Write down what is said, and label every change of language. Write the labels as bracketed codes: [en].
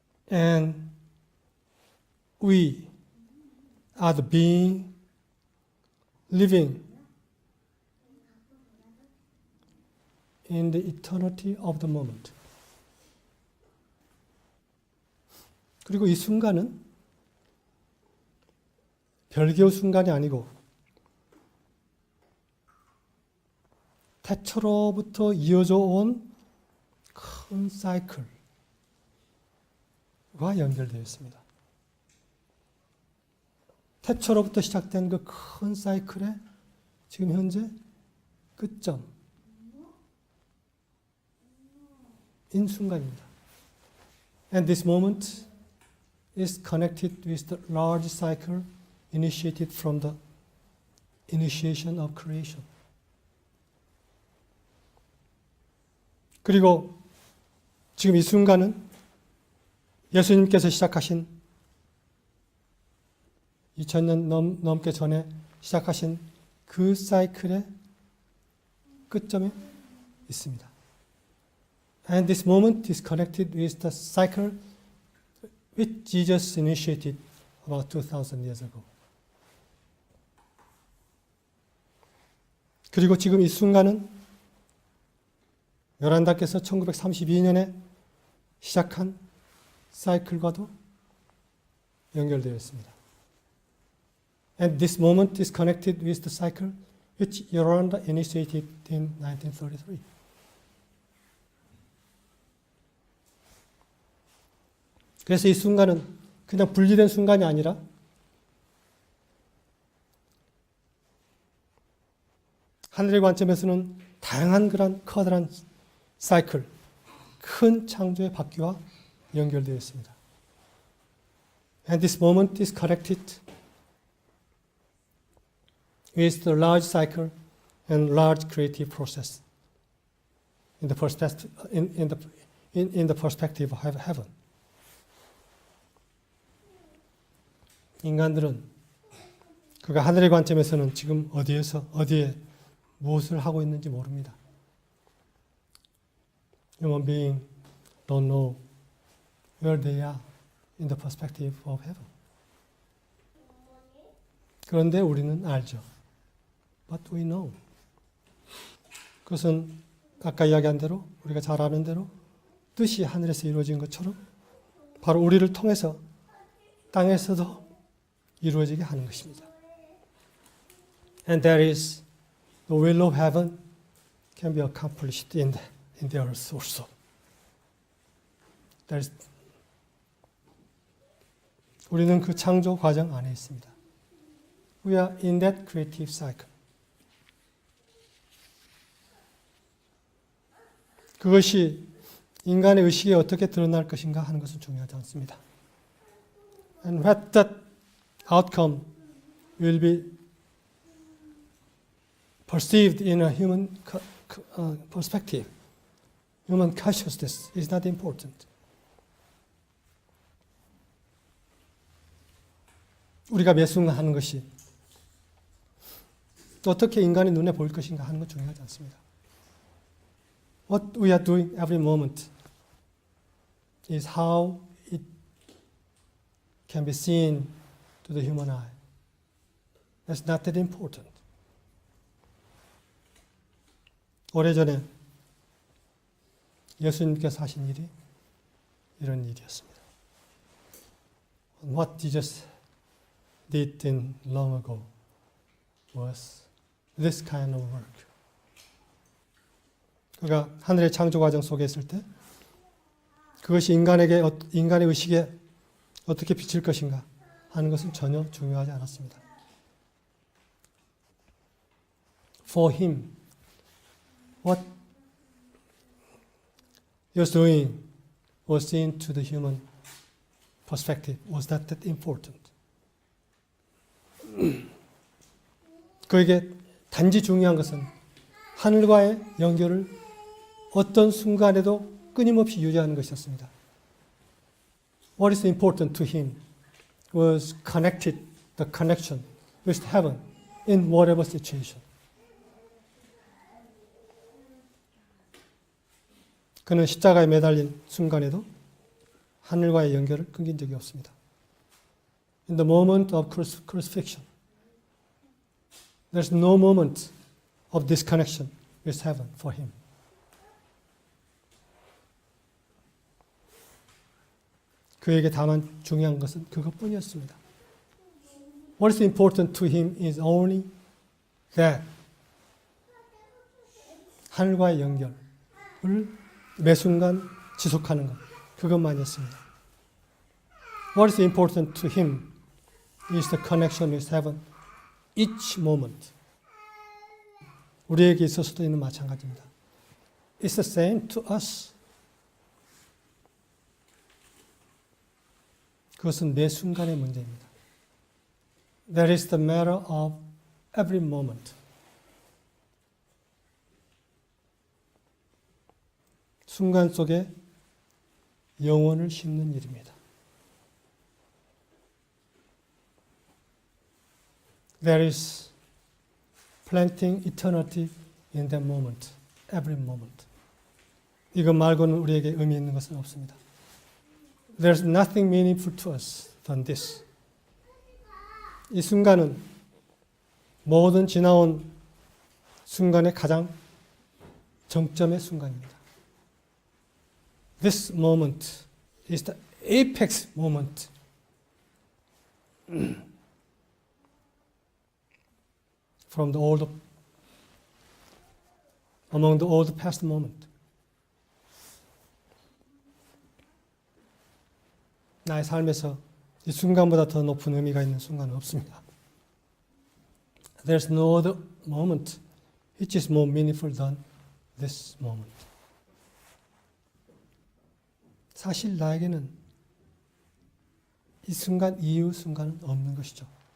[en] And we are the being living in the eternity of the moment. [ko] 그리고 이 순간은 별개의 순간이 아니고 태초로부터 이어져 온 큰 사이클과 연결되어 있습니다. 태초로부터 시작된 그 큰 사이클의 지금 현재 끝점 인 순간입니다. [en] And this moment is connected with the large cycle initiated from the initiation of creation. [ko] 그리고 지금 이 순간은 예수님께서 시작하신 2000년 넘게 전에 시작하신 그 사이클의 끝점에 있습니다. [en] And this moment is connected with the cycle which Jesus initiated about 2000 years ago. [ko] 그리고 지금 이 순간은 요란다께서 1932년에 시작한 사이클과도 연결되어 있습니다. [en] And this moment is connected with the cycle which Yoranda initiated in 1933. [ko] 그래서 이 순간은 그냥 분리된 순간이 아니라 하늘의 관점에서는 다양한 그런 커다란 사이클, 큰 창조의 바퀴와 연결되어 있습니다. [en] And this moment is connected with the large cycle and large creative process in the perspective of heaven. [ko] 인간들은 그가 하늘의 관점에서는 지금 어디에 무엇을 하고 있는지 모릅니다. [en] Human beings don't know where they are in the perspective of heaven. [ko] 그런데 우리는 알죠. [en] But we know. [ko] 그것은 아까 이야기한 대로 우리가 잘 아는 대로 뜻이 하늘에서 이루어진 것처럼 바로 우리를 통해서 땅에서도 이루어지게 하는 것입니다. [en] And that is the will of heaven can be accomplished in the earth also. That is, [ko] 우리는 그 창조 과정 안에 있습니다. [en] We are in that creative cycle. [ko] 그것이 인간의 의식에 어떻게 드러날 것인가 하는 것은 중요하지 않습니다. [en] And what that outcome will be perceived in a human perspective, human consciousness is not important. [ko] 우리가 매 순간 하는 것이 어떻게 인간의 눈에 보일 것인가 하는 건 중요하지 않습니다. [en] What we are doing every moment is how it can be seen to the human eye. That's not that important. [ko] 오래전에 예수님께서 하신 일이 이런 일이었습니다. [en] What Jesus did in long ago was this kind of work. [ko] 그가 하늘의 창조 과정 속에 있을 때 그것이 인간의 의식에 어떻게 비칠 것인가 하는 것은 전혀 중요하지 않았습니다. [en] For him, what he was doing was seen to the human perspective was not that important. [ko] 그에게 단지 중요한 것은 하늘과의 연결을 어떤 순간에도 끊임없이 유지하는 것이었습니다. [en] What is important to him was the connection with heaven in whatever situation. [ko] 그는 십자가에 매달린 순간에도 하늘과의 연결을 끊긴 적이 없습니다. [en] In the moment of crucifixion, there's no moment of disconnection with heaven for him. [ko] 그에게 다만 중요한 것은 그것뿐이었습니다. [en] What is important to him is only that [ko] 하늘과의 연결을 매 순간 지속하는 것, 그것만이었습니다. [en] What is important to him is the connection with heaven each moment. [ko] 우리에게 있어서도 있는 마찬가지입니다. [en] It's the same to us. [ko] 그것은 매 순간의 문제입니다. [en] That is the matter of every moment. [ko] 순간 속에 영혼을 심는 일입니다. [en] There is planting eternity in that moment, every moment. [ko] 이것 말고는 우리에게 의미 있는 것은 없습니다. [en] There's nothing meaningful to us than this. [ko] 이 순간은 모든 지나온 순간의 가장 정점의 순간입니다. [en] This moment is the apex moment. From the among the old past moment. [ko] 나의 삶에서 이 순간보다 더 높은 의미가 있는 순간은 없습니다. [en] There's no other moment which is more meaningful than this moment. [ko] 사실 나에게는 이 순간 이후 순간은 없는 것이죠.